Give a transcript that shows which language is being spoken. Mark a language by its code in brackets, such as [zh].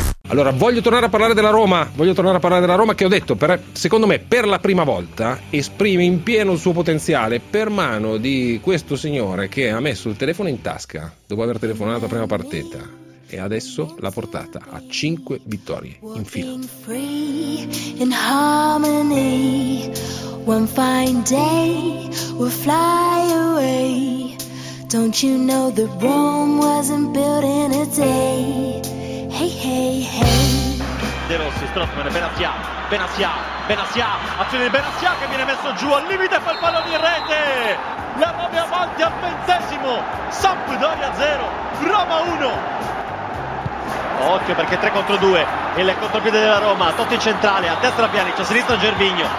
[it] Allora, voglio tornare a parlare della Roma. Voglio tornare a parlare della Roma, che ho detto, secondo me, per la prima volta esprime in pieno il suo potenziale per mano di questo signore che ha messo il telefono in tasca dopo aver telefonato la prima partita e adesso l'ha portata a 5 vittorie in fila. [en] In harmony, one fine day we'll fly away. Don't you know that Rome wasn't built in a day? [it] De Rossi, Strootman, Benassia, azione di Benassia che viene messo giù al limite, fa il pallone in rete. La Roma è avanti al 20esimo. Sampdoria 0, Roma 1. Occhio, perché 3 contro 2, il contropiede della Roma, Totti centrale, a destra Pjanic, a sinistra Gervinho.